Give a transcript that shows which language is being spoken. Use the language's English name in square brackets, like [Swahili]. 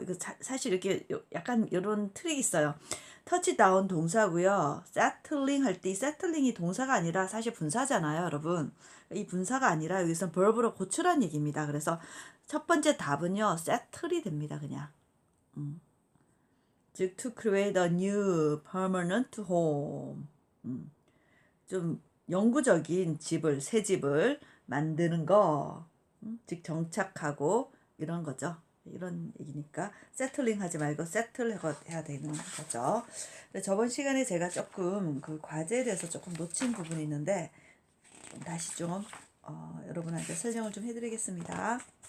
[Korean] 이거 사실 이렇게 약간 이런 트릭이 있어요. 터치다운 동사고요. 세틀링 할 때 이 세틀링이 동사가 아니라 사실 분사잖아요, 여러분. 이 분사가 아니라 여기서 verb로 고치라는 얘기입니다. 그래서 첫 번째 답은요, 세틀이 됩니다, 그냥. 즉, [English] to create a new permanent home. [Korean] 좀 영구적인 집을, 새 집을 만드는 거. 즉, 정착하고 이런 거죠. 이런 얘기니까 세틀링 하지 말고 세틀 해야 되는 거죠. 저번 시간에 제가 조금 그 과제에 대해서 조금 놓친 부분이 있는데 다시 좀 여러분한테 설명을 좀 해드리겠습니다.